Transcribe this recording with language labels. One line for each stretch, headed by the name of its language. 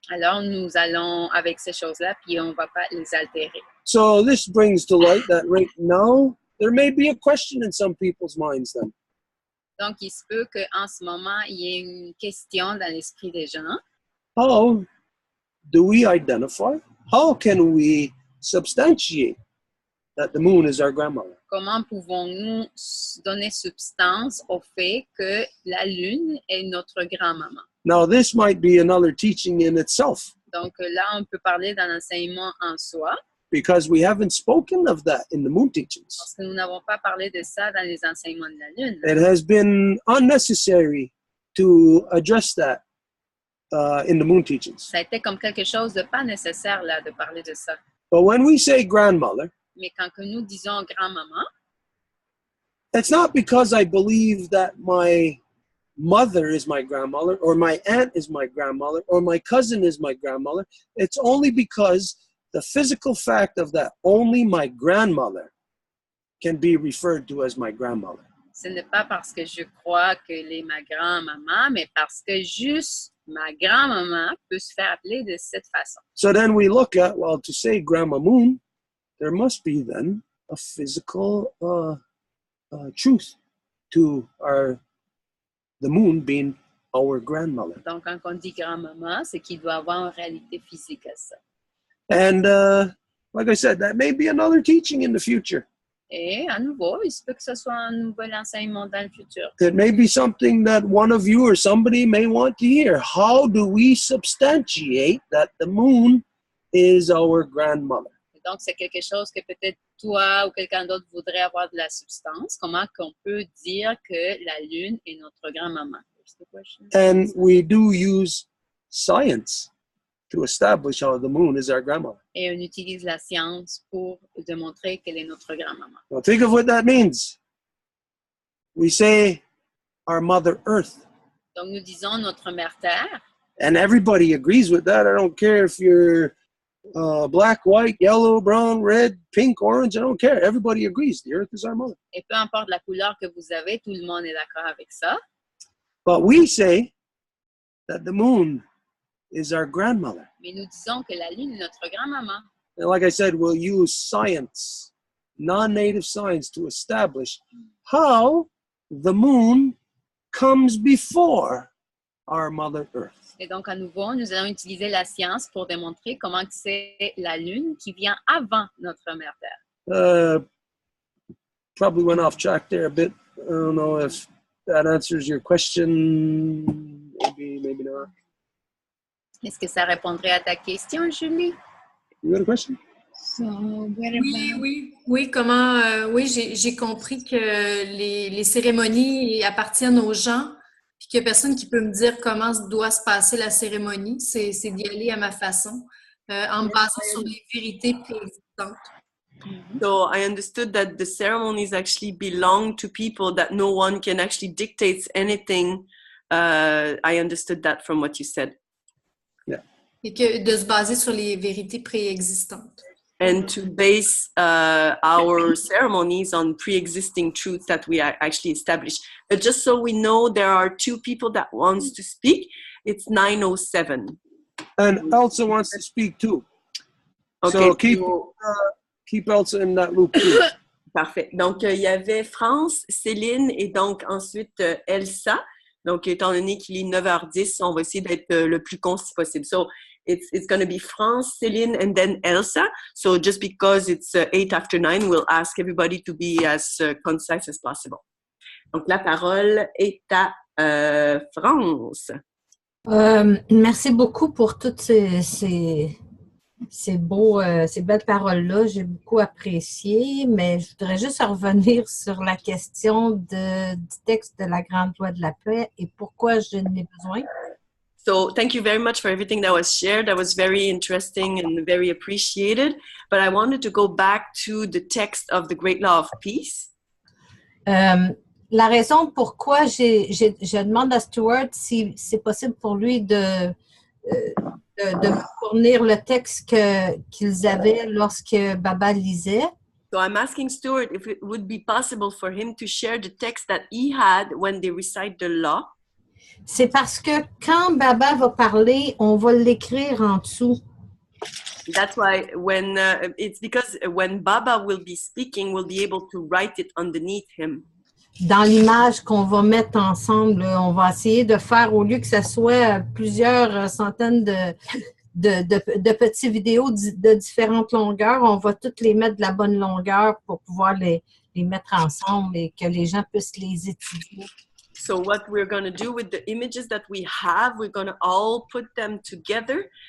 French: alors nous allons avec ces choses-là, puis on ne va pas les altérer.
English: So this brings to light that right now, there may be a question in some people's minds then.
French: Donc, il se peut qu'en ce moment, il y ait une question dans l'esprit des gens.
English: How do we identify? How can we substantiate that the moon is our grandmother?
French: Comment pouvons-nous donner substance au fait que la lune est notre grand-maman?
English: Now, this might be another teaching in itself
French: Donc là, on peut parler d'un enseignement en soi,
English: because we haven't spoken of that in the moon teachings.
French: parce que nous n'avons pas parlé de ça dans les enseignements de la lune.
English: It has been unnecessary to address that in the moon teachings.
French: Ça a été comme quelque chose de pas nécessaire là de parler de ça.
English: But when we say grandmother,
French: Mais quand que nous disons grand-maman,
English: it's not because I believe that my mother is my grandmother or my aunt is my grandmother or my cousin is my grandmother. It's only because the physical fact of that only my grandmother can be referred to as my grandmother.
French: ce n'est pas parce que je crois qu'elle est ma grand-maman, mais parce que juste ma grand-maman peut se faire appeler de cette façon.
English: So then we look at, well, to say Grandma Moon, there must be then a physical truth to the moon being our grandmother.
French: Donc, quand on dit grand-maman, c'est qu'il doit avoir une réalité physique à ça.
English: And like I said, that may be another teaching in the future.
French: Et à nouveau, il se peut que ce soit un nouvel enseignement dans le futur.
English: It may be something that one of you or somebody may want to hear. How do we substantiate that the moon is our grandmother?
French: Et donc, c'est quelque chose que peut-être toi ou quelqu'un d'autre voudrait avoir de la substance. Comment qu'on peut dire que la lune est notre grand-maman?
English: And we do use science to establish how the moon is our grandmother.
French: Et on utilise la science pour démontrer qu'elle est notre grand-maman.
English: Now think of what that means. We say our Mother Earth.
French: Donc, nous disons notre mère Terre.
English: And everybody agrees with that. I don't care if you're black, white, yellow, brown, red, pink, orange. I don't care. Everybody agrees. The Earth is our mother.
French: Et peu importe la couleur que vous avez, tout le monde est d'accord avec ça.
English: But we say that the moon is our grandmother.
French: Mais nous disons que la Lune est notre grand-maman.
English: And like I said, we'll use science, non-native science, to establish how the moon comes before our Mother Earth.
French: Et donc, à nouveau, nous allons utiliser la science pour démontrer comment c'est la Lune qui vient avant notre mère Terre.
English: Probably went off track there a bit. I don't know if that answers your question. Maybe, maybe not.
French: Est-ce que ça répondrait à ta question, Julie?
English: You got a question? So, what
French: Oui, comment, oui, j'ai compris que les cérémonies appartiennent aux gens, puis qu'il n'y a personne qui peut me dire comment doit se passer la cérémonie. C'est d'y aller à ma façon, en me basant sur les vérités préexistantes.
English: So I understood that the ceremonies actually belong to people, that no one can actually dictate anything. I understood that from what you said. Yeah.
French: Et que de se baser sur les vérités préexistantes.
English: And to base our ceremonies on pre-existing truths that we actually established. But just so we know, there are two people that wants to speak. It's 9:07. And Elsa wants to speak too. Okay, So keep Elsa in that loop too.
French: Parfait. Donc, il y avait France, Céline et donc ensuite Elsa. Donc, étant donné qu'il est 9h10, on va essayer d'être le plus concis possible.
English: So, it's going to be France, Céline, and then Elsa. So, just because it's 8 after 9, we'll ask everybody to be as concise as possible.
French: Donc, la parole est à France. Merci beaucoup pour toutes ces belles paroles-là. J'ai beaucoup apprécié, mais je voudrais juste revenir sur la question du texte de la Grande Loi de la Paix et pourquoi je n'ai besoin.
English: So thank you very much for everything that was shared. That was very interesting and very appreciated. But I wanted to go back to the text of the Great Law of Peace.
French: La raison pourquoi je demande à Stuart si c'est possible pour lui de me fournir le texte qu'ils avaient lorsque Baba lisait.
English: So I'm asking Stuart if it would be possible for him to share the text that he had when they recite the law.
French: C'est parce que quand Baba va parler, on va l'écrire en dessous.
English: That's why it's because when Baba will be speaking, we'll be able to write it underneath him.
French: Dans l'image qu'on va mettre ensemble, on va essayer de faire, au lieu que ce soit plusieurs centaines de petites vidéos de différentes longueurs, on va toutes les mettre de la bonne longueur pour pouvoir les mettre ensemble et que les gens puissent les étudier.
English: So what we're going to do with the images that we have, we're going to all put them together.